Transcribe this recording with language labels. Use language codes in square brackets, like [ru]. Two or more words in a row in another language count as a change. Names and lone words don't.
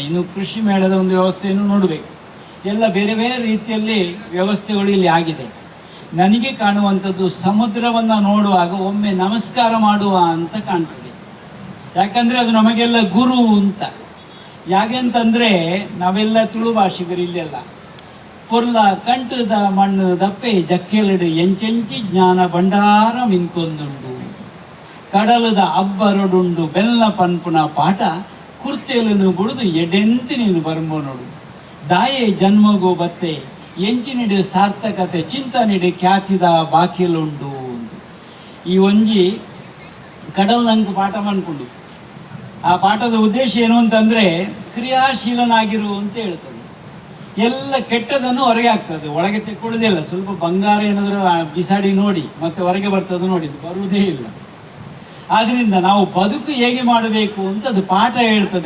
[kn] ಇನ್ನು ಕೃಷಿ ಮೇಳದ ಒಂದು ವ್ಯವಸ್ಥೆಯನ್ನು ನೋಡಬೇಕು. ಎಲ್ಲ ಬೇರೆ ಬೇರೆ ರೀತಿಯಲ್ಲಿ ವ್ಯವಸ್ಥೆಗಳು ಇಲ್ಲಿ ಆಗಿದೆ. ನನಗೆ ಕಾಣುವಂಥದ್ದು, ಸಮುದ್ರವನ್ನು ನೋಡುವಾಗ ಒಮ್ಮೆ ನಮಸ್ಕಾರ ಮಾಡುವ ಅಂತ ಕಾಣ್ತದೆ. ಯಾಕಂದರೆ ಅದು ನಮಗೆಲ್ಲ ಗುರು ಅಂತ. ಯಾಕೆ ಅಂತಂದರೆ ನಾವೆಲ್ಲ ತುಳು ಭಾಷಿಗರು ಇಲ್ಲೆಲ್ಲ. [tcy] ಪೊರ್ಲ ಕಂಟದ ಮಣ್ಣು ದಪ್ಪೆ ಜಕ್ಕೆಲಡು ಎಂಚೆಂಚಿ ಜ್ಞಾನ ಭಂಡಾರ ಮಿನ್ಕೊಂದುಂಡು, ಕಡಲದ ಅಬ್ಬರಡುಂಡು ಬೆಲ್ಲ ಪನ್ಪುನ ಪಾಠ ಕುರ್ತೇಲನ್ನು ಬುಡುದು ಎಡೆಂತಿ ನೀನು ಬರ್ಮೋ ನೋಡು, ದಾಯೆ ಜನ್ಮಗೋ ಬತ್ತೆ ಎಂಚಿನಿಡು ಸಾರ್ಥಕತೆ ಚಿಂತನಿಡು ಖ್ಯಾತಿದ ಬಾಕಿಲುಂಡು ಅಂತ. [kn] ಈ ಒಂಜಿ ಕಡಲ್ನಂಗೆ ಪಾಠ ಮಾಡ್ಕೊಂಡು, ಆ ಪಾಠದ ಉದ್ದೇಶ ಏನು ಅಂತಂದರೆ ಕ್ರಿಯಾಶೀಲನಾಗಿರು ಅಂತ ಹೇಳ್ತದೆ. ಎಲ್ಲ ಕೆಟ್ಟದನ್ನು ಹೊರಗೆ ಆಗ್ತದೆ, ಒಳಗೆ ತೆಕ್ಕೊಳ್ಳೋದಿಲ್ಲ. ಸ್ವಲ್ಪ ಬಂಗಾರ ಏನಾದರೂ ಬಿಸಾಡಿ ನೋಡಿ ಮತ್ತೆ ಹೊರಗೆ ಬರ್ತದೆ ನೋಡಿ, ಬರುವುದೇ ಇಲ್ಲ. ಆದ್ದರಿಂದ ನಾವು ಬದುಕು ಹೇಗೆ ಮಾಡಬೇಕು ಅಂತ ಅದು ಪಾಠ ಹೇಳ್ತದೆ.